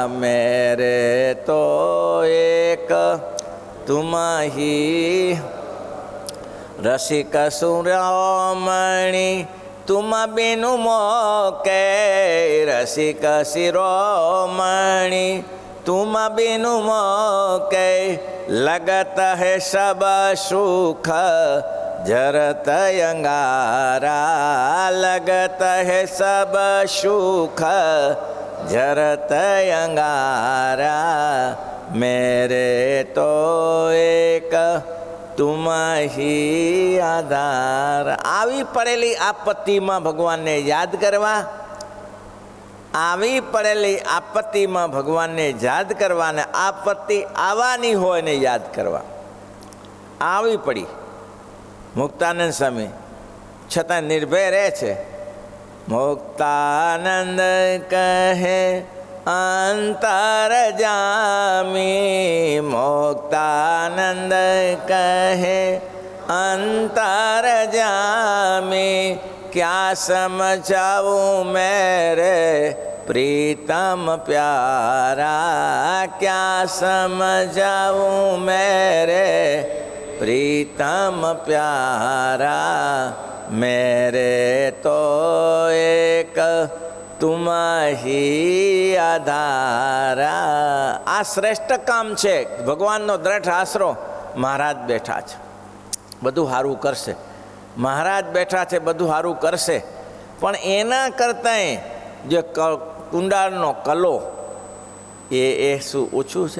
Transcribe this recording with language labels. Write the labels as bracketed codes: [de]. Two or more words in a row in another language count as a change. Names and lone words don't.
[hi] मेरे तो एक तुम ही रसिक सुरमणी. तुम बिनु मोके रसिक शिरोमणी. तुम बिनु मोके लगत है सब सुख जरत अंगारा लगत है सब सुख जरत अंगारा मेरे तो एक तुम ही आधार। [gu] આવી પડેલી આપત્તિમાં ભગવાનને યાદ કરવા, આવી પડેલી આપત્તિમાં ભગવાનને યાદ કરવા ને આપત્તિ આવવાની હોય ને યાદ કરવા. આવી પડી મુક્તાનંદ સ્વામી છતાં નિર્ભય રહે છે. મુક્તાનંદ કહે અંતર જામી, મુક્તાનંદ કહે અંતર જામી, [hi] क्या समझाऊँ मेरे प्रीतम प्यारा, क्या समझाऊँ मेरे प्रीतम प्यारा, मेरे तो एक तुम ही आधारा. [gu] આ શ્રેષ્ઠ કામ છે. ભગવાનનો દ્રઢ આશરો. મહારાજ બેઠા છે, બધું સારું કરશે. મહારાજ બેઠા છે, બધું સારું કરશે. પણ એના કરતાંય જે કુંડાળનો કલો એ શું ઓછું છે?